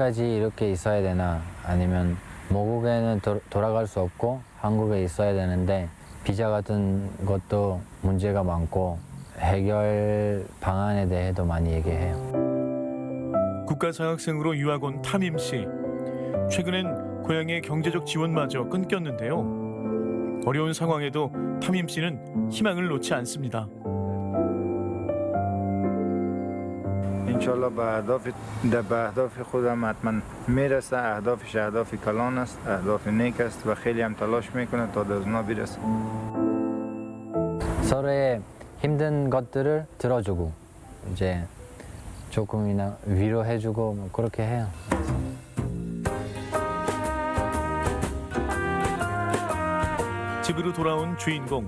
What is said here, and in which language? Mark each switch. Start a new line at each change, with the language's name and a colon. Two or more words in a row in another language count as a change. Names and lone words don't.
Korean: 언제까지 이렇게 있어야 되나 아니면 모국에는 돌아갈 수 없고 한국에 있어야 되는데 비자 같은 것도 문제가 많고 해결 방안에 대해도 많이 얘기해요. 국가장학생으로 유학 온 타밈 씨. 최근엔 고향의 경제적 지원마저 끊겼는데요. 어려운 상황에도 타밈 씨는 희망을 놓지 않습니다.
Persian: انشالله به اهداف خودم حتما میرسه. اهدافش اهداف کلان است، اهداف نیک است و خیلی هم تلاش میکنه تا به اونا برسه.
Korean: 서로의 힘든 것들을 들어주고 이제 조금이나 위로해주고 뭐 그렇게 해요. 집으로 돌아온 주인공.